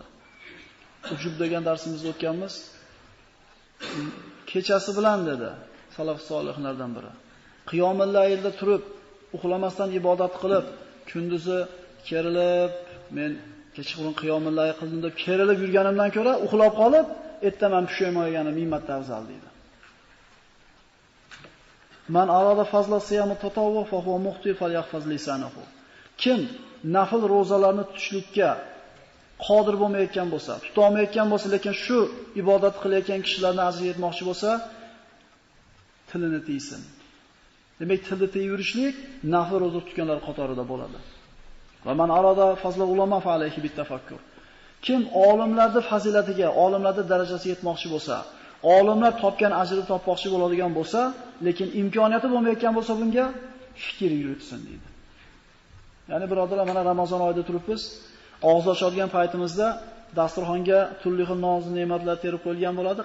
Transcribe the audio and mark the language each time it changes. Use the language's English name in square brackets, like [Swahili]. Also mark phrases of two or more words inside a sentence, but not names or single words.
[Uzbek] Ujub degan darsimizda o'tganmiz. Kechasi bilan dedi salaf solihlardan biri. Qiyomul laylda turib, uxlamasdan ibodat qilib, kunduzi kerilib, men kechqurun [Arabic] قيام الليل [Uzbek] qildim deb kerilib yurganimdan ko'ra, uxlab qolib, ertaman pushaymon yeganim mingmarta afzal deydi. [Arabic] من أراد فضل صيام التطوع فهو مخطئ فليحفظ لسانه. [Uzbek] Kim nafl ro'zalarni tutishlikka qodir bo'lmayotgan bo'lsa, tuta olmayotgan bo'lsa, lekin shu ibodat qilayotgan kishilarni ajri yetmoqchi bo'lsa, tilini tiysin. Demak, tilni tiyib yurishlik nafl ro'za tutganlar qatorida bo'ladi. [Arabic] ومن أراد فضل العلماء فعليه بالتفكر. [Uzbek] Kim olimlarning fazilatiga, olimlarning darajasiga yetmoqchi bo'lsa, olimlar topgan ajrni topmoqchi bo'ladigan bo'lsa, lekin imkoniyati bo'lmayotgan bo'lsa, bunga fikr yuritsin deydi. Ya'ni birodarlar, mana Ramazon oyida turibmiz, og'iz ochadigan paytimizda dasturxonga turli xil noz ne'matlar terib qo'yilgan bo'ladi.